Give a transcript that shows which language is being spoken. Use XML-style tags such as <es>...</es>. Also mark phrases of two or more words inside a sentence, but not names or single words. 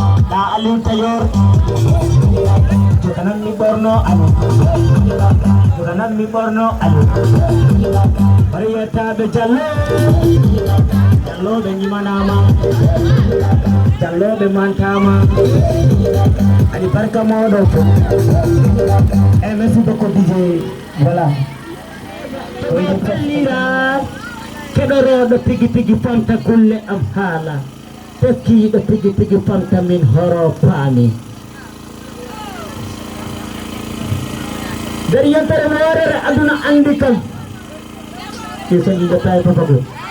<ff>La Ali Kayor. Joga nan mi ɓorno. Ali. Joga nan mi ɓorno. Ali. Bari yettaɓe Diallo. Diallo ɓe ñimanama. Diallo ɓe mantama. Adi barka mawɗo fo.</ff> <fr>Eh, merci beaucoup, D J. Voilà.</fr> <ff>Oye, ballira. Keɗoroɗo tigi tigi famta kulle am haala. Tekkiɗo tigi tigi famta min horo paami. Nder yontere no warere aduna andi kam. Ke so ɗiɗo tawi Papa Gour.</ff>